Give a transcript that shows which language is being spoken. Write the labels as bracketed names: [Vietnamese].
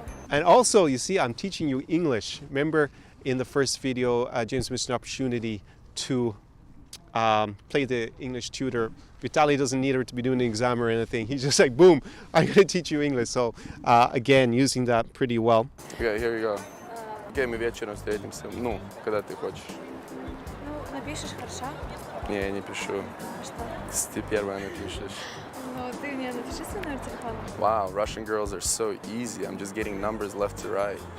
[English] And also, you see, I'm teaching you English. Remember in the first video, James missed an opportunity to play the English tutor. Vitaly doesn't need her to be doing the exam or anything. He's just like, boom, I'm going to teach you English. So again, using that pretty well. Okay, here we go. [Russian] Okay, мы вечером встретимся. Ну, когда ты хочешь. Ну, напишешь, хорошо? Не, я не пишу. Что? Ты первая напишешь. Ну, ты мне напиши свой номер телефона. [English] Wow, Russian girls are so easy. I'm just getting numbers left to right.